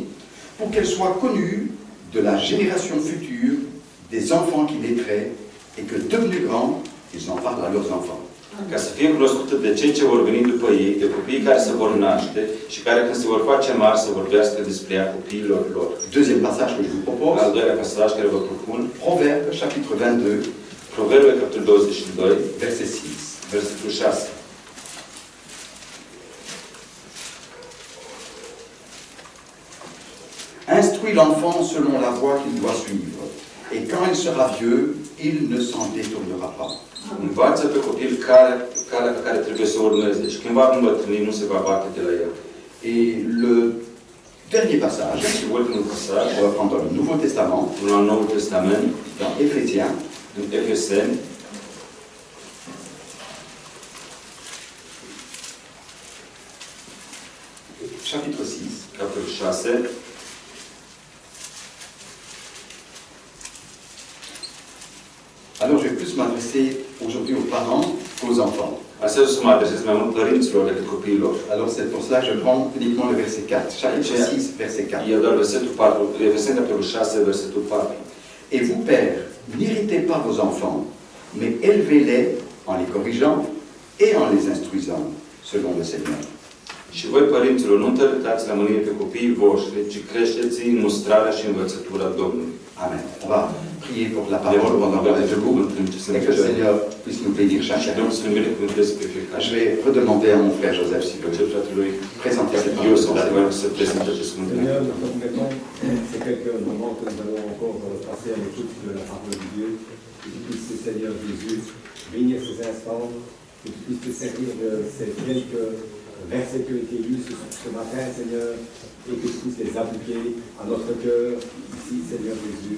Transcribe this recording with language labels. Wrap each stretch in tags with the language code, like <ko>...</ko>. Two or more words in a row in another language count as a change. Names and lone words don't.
<fr>Pour qu'elle soit connue de la génération future des enfants qui naîtraient et que devenus grands, ils en parlent à leurs enfants.</fr> <ro>Ca să fie cunoscută de cei ce vor veni după ei, de copiii care se vor naște și care când se vor face mari să vorbească despre ea copiilor lor.</ro> <fr>Deuxième passage que je vous propose,</fr> <ro>Al doilea pasaj care vă propun,</ro> <fr>Proverbes chapitre 22,</fr> <ro>Proverbe, capitolul 22,</ro> <fr>verset 6.</fr> <ro>versetul 6.</ro> <fr>Instruis l'enfant selon la voie qu'il doit suivre, et quand il sera vieux, il ne s'en détournera pas.</fr> <ro>Învață pe copil calea pe care trebuie să o urmeze și când va îmbătrâni, nu se va bate de la el.</ro> <fr>Et le dernier passage,</fr> <ro>Și ultimul pasaj,</ro> <fr>on va prendre dans le Nouveau Testament,</fr> <ro>în Noul Testament,</ro> <fr>dans Éphésiens,</fr> <ro>în Efeseni,</ro> <fr>chapitre 6.</fr> <ro>capitolul 6,</ro> <fr>Alors je vais plus m'adresser aujourd'hui aux parents qu'aux enfants.</fr> <ro>Astăzi o să mă adresez mai mult părinților decât copiilor.</ro> <fr>Alors c'est pour cela que je prends uniquement le verset 4. Chapitre 6, verset 4.</fr> <ro>E doar versetul 4, Efeseni, capitolul 6, versetul 4.</ro> <fr>Et vous, pères, n'irritez pas vos enfants, mais élevez-les en les corrigeant et en les instruisant, selon le Seigneur.</fr> <ro>Și voi, părinților, nu întărâtați la mânie pe copiii voștri, ci creșteți-i în mustrarea și învățătura Domnului. Amen.</ro> <fr>On va prier pour la parole pendant qu'on est debout et que le Seigneur puisse nous bénir</fr> <ro>Și</ro> <fr>chacun.</fr> <ro>Domnul să ne binecuvânteze pe fiecare.</ro> <fr>Je vais redemander à mon frère Joseph s'il veut</fr> <ro>Cer fratelui</ro> <fr>présenter cette</fr> <ro>eu</ro> <fr>parole.</fr> <ro>să dacă vreau să prezint acest cuvânt.</ro> <fr>Seigneur, nous te remettons ces quelques moments que nous allons encore passer à l'écoute de la parole de Dieu. Que tu puisses, Seigneur Jésus, bénir ces instants, que tu puisses te servir de ces quelques versets qui ont été lus ce matin, Seigneur, et que tu puisses les appliquer à notre cœur ici, Seigneur Jésus.</fr>